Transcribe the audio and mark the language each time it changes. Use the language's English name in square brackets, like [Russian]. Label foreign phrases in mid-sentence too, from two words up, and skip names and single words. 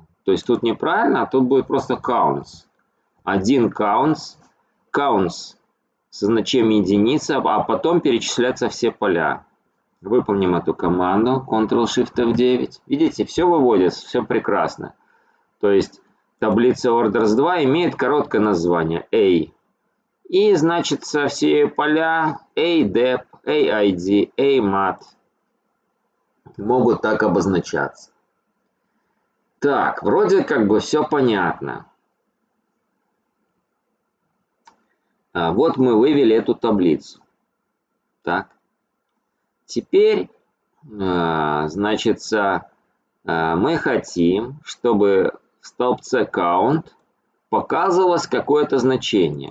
[Russian] То есть тут неправильно, а тут будет просто counts. Один counts со значением единицы, а потом перечисляются все поля. Выполним эту команду. Ctrl-Shift-F9. Видите, все выводится, все прекрасно. То есть таблица orders 2 имеет короткое название A. И, значит, все поля a.dep, a.id, a.mat могут так обозначаться. Так, вроде как бы все понятно. Вот мы вывели эту таблицу. Так. Теперь, значит, мы хотим, чтобы в столбце count показывалось какое-то значение.